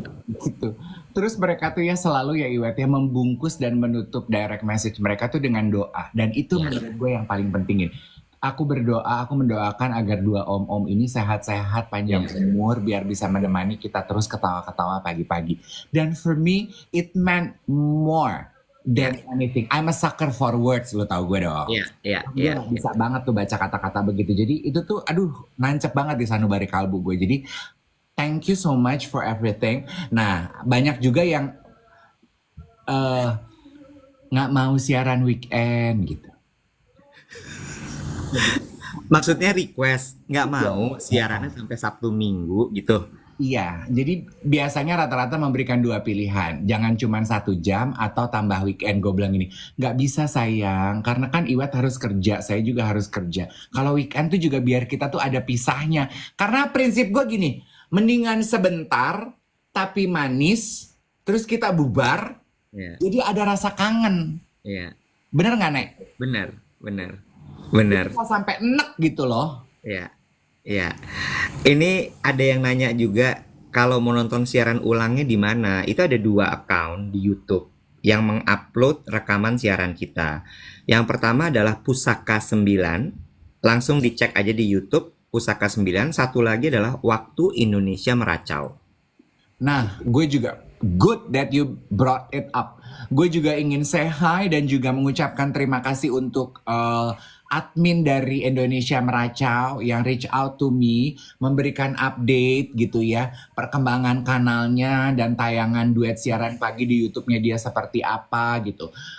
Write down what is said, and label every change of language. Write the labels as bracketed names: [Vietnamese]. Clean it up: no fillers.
[Indonesian] Gitu. Terus mereka tuh ya selalu ya Iwet ya membungkus dan menutup direct message mereka tuh dengan doa. Dan itu menurut gue yang paling pentingin. Aku berdoa, aku mendoakan agar dua om-om ini sehat-sehat, panjang umur, biar bisa menemani kita terus ketawa-ketawa pagi-pagi. [English] Dan for me, it meant more than anything. I'm a sucker for words, lo tau gue dong. [Indonesian] Iya. Gue gak bisa banget tuh baca kata-kata begitu. Jadi itu tuh, aduh, nancep banget di sanubari kalbu gue. [English] Jadi, thank you so much for everything. [Indonesian] Nah, banyak juga yang nggak mau siaran weekend gitu. Maksudnya request, nggak mau siarannya sampai Sabtu Minggu gitu. Iya, jadi biasanya rata-rata memberikan dua pilihan. Jangan cuma 1 jam atau tambah weekend. Gue bilang gini, nggak bisa sayang, karena kan Iwet harus kerja, saya juga harus kerja. Kalau weekend tuh juga biar kita tuh ada pisahnya. Karena prinsip gue gini, mendingan sebentar tapi manis, terus kita bubar, Iya, jadi ada rasa kangen. iya. Bener nggak, Nek? Bener, bener, bener. Kita sampai enek gitu loh. Iya, iya. Ini ada yang nanya juga, kalau mau nonton siaran ulangnya di mana? Itu ada 2 account di YouTube yang mengupload rekaman siaran kita. Yang pertama adalah Pusaka 9. Langsung dicek aja di YouTube Pusaka 9. Satu lagi adalah Waktu Indonesia Meracau. [English] Nah, gue juga good that you brought it up. [Indonesian] Gue juga ingin say hi dan juga mengucapkan terima kasih untuk admin dari Indonesia Meracau yang reach out to me, memberikan update gitu ya, perkembangan kanalnya dan tayangan duet siaran pagi di YouTube-nya dia seperti apa gitu.